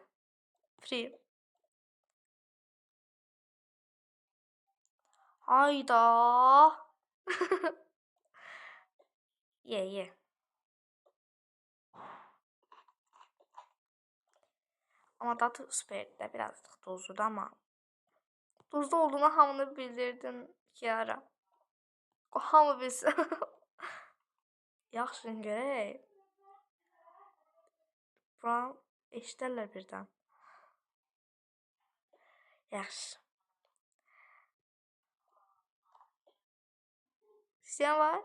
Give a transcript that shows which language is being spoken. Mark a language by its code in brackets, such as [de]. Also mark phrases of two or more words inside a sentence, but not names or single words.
[az] Free. Hayda. Ye. [tr] Ama tadı süperdi. Birazcık tuzlu ama. [az] Tuzlu olduğunu hamını bildirdin ki ara. O hamı bilsin. Yaxşı görək. Buran eşidərlər birdən. Yaxşı. İstəyən var?